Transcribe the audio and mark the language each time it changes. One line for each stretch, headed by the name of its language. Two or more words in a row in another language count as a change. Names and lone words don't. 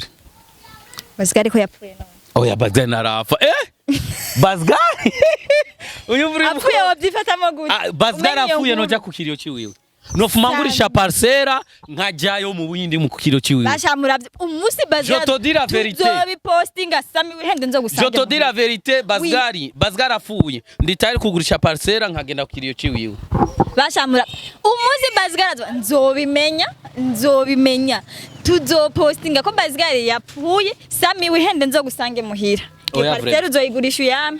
Rundi: Bazgar ko yapfuye none. Oya Bazgar narafa. Bazgar. Uyu muri apfuye wabyifatamo gute? Bazgar apfuye noja ku kiriyo ciwiwe. Nofumangurisha parcera nkajayo mu Buhindi mu kukiro ciwiwe. Bashamura umusi Bazgar.
French: Je te dis la vérité.
Rundi: Tuzobi postinga Sammy wihende nzo gusanga.
French: Je te dis la vérité Bazgar apfuye.
Rundi: Nditari kugurisha parcera nkagenda ku kiriyo ciwiwe. Bashamura umuzi Bazgar nzobimenya tuzopostinga ko Bazgar yapfuye Sammy wihende nzo gusange muhira. Parcera uzoyigurisha uyame.